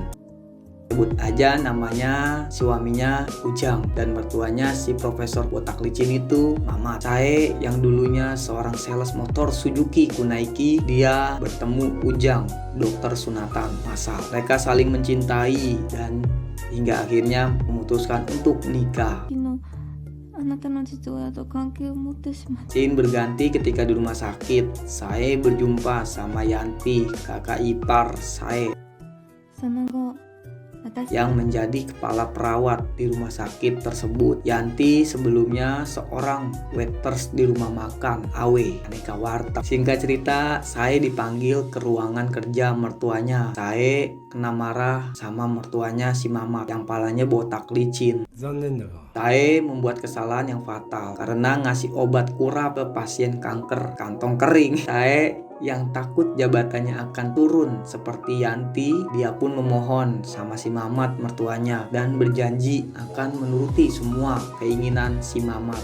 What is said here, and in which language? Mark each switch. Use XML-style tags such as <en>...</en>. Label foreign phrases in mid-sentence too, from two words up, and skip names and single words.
<id>Sebut aja namanya suaminya Ujang dan mertuanya si profesor botak licin itu Mama. Sae yang dulunya seorang sales motor Suzuki Kunaiki, dia bertemu Ujang, dokter sunatan massal. Mereka saling mencintai dan hingga akhirnya memutuskan untuk menikah.</id> <ja>あなたの父親と関係を持ってしまった。</ja> <id>Scene berganti ketika di rumah sakit. Sae berjumpa sama Yanti, kakak ipar Sae,</id> <ja>その後、私</ja> <id>yang menjadi kepala perawat di rumah sakit tersebut. Yanti sebelumnya seorang waiters di rumah makan Awe Aneka Warteg. Singkat cerita, Sae dipanggil ke ruangan kerja mertuanya. Sae kena marah sama mertuanya si Mamat yang palanya botak licin.</id> <ja>残念だが</ja> <id>Sae membuat kesalahan yang fatal karena ngasih obat kurap ke pasien kanker kantong kering. Sae yang takut jabatannya akan turun seperti Yanti, dia pun memohon sama si Mamat mertuanya dan berjanji akan menuruti semua keinginan si Mamat.</id>